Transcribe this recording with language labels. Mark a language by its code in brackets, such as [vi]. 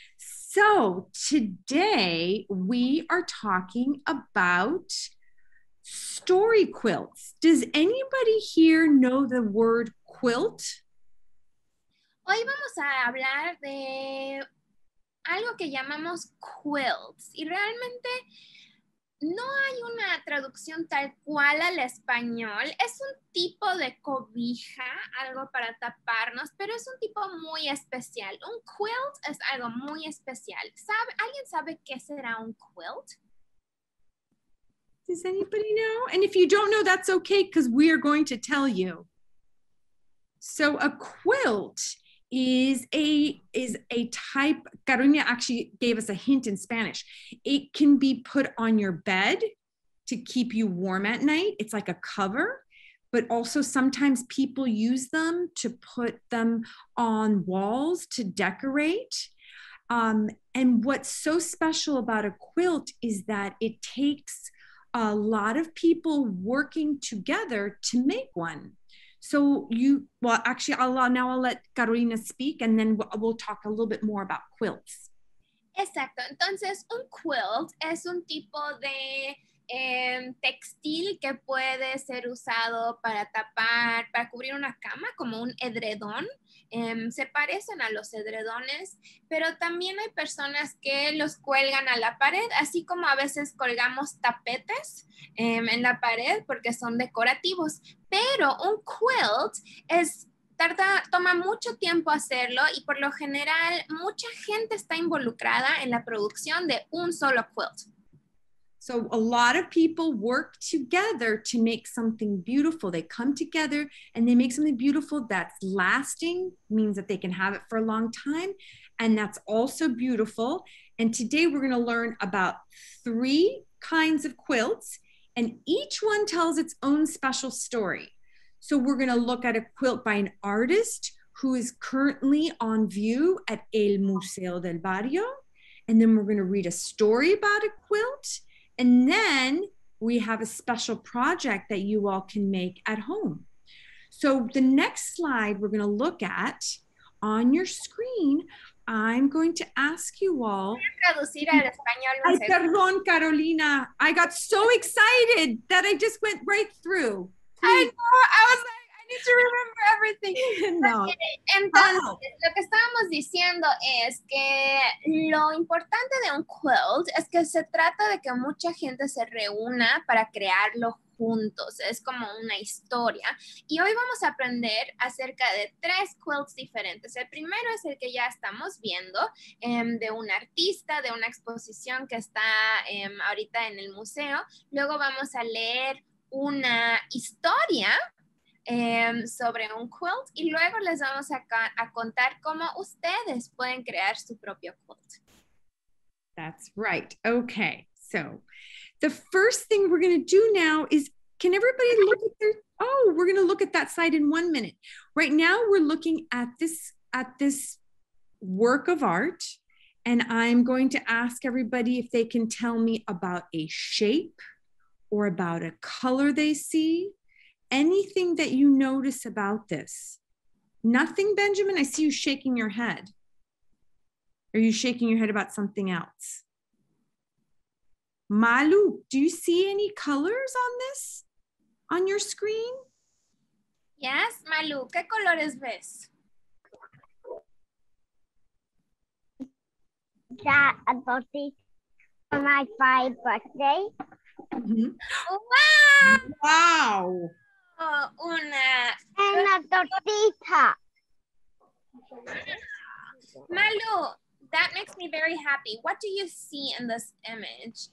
[en] So today we are talking about story quilts. Does anybody here know the word quilt? [es] Hoy vamos a hablar de algo que llamamos quilts y realmente no hay una traducción tal cual al español. Es un tipo de cobija, algo para taparnos, pero es un tipo muy especial. Un quilt es algo muy especial. ¿Alguien sabe qué será un quilt? [en] Does anybody know? And if you don't know, that's okay, because we are going to tell you. So a quilt is a type, Carolina actually gave us a hint in Spanish. It can be put on your bed to keep you warm at night. It's like a cover, but also sometimes people use them to put them on walls to decorate. And what's so special about a quilt is that it takes a lot of people working together to make one. So I'll let Carolina speak and then we'll talk a little bit more about quilts. Exacto, entonces un quilt es un tipo de textil que puede ser usado para tapar, para cubrir una cama, como un edredón. Se parecen a los edredones, pero también hay personas que los cuelgan a la pared, así como a veces colgamos tapetes en la pared porque son decorativos. Pero un quilt toma mucho tiempo hacerlo y por lo general mucha gente está involucrada en la producción de un solo quilt. So a lot of people work together to make something beautiful. They come together and they make something beautiful that's lasting, means that they can have it for a long time. And that's also beautiful. And today we're going to learn about 3 kinds of quilts, and each one tells its own special story. So we're going to look at a quilt by an artist who is currently on view at El Museo del Barrio. And then we're going to read a story about a quilt. And then we have a special project that you all can make at home. So the next slide we're going to look at on your screen, I'm going to ask you all. [es] Traducir al español. Ay, perdón, Carolina. [en] I got so excited that I just went right through. I know. I was like, I need to remember everything. [es] No. Entonces, lo que estábamos diciendo es que lo importante de un quilt es que se trata de que mucha gente se reúna para crearlo juntos. Es como una historia. Y hoy vamos a aprender acerca de 3 quilts diferentes. El primero es el que ya estamos viendo, de un artista, de una exposición que está ahorita en el museo. Luego vamos a leer una historia sobre un quilt y luego les vamos a contar cómo ustedes pueden crear su propio quilt. [en] That's right. Okay. So the first thing we're going to do now is, can everybody look at we're going to look at that side in 1 minute. Right now we're looking at this work of art, and I'm going to ask everybody if they can tell me about a shape or about a color they see. Anything that you notice about this? Nothing, Benjamin? I see you shaking your head. Are you shaking your head about something else? Malu, do you see any colors on this, on your screen? Yes, [es] Malu, ¿qué colores ves? [en] That a birthday for my 5th birthday. Mm-hmm. ¡Wow! Wow. Oh, And a tortita. Malu, that makes me very happy. What do you see in this image?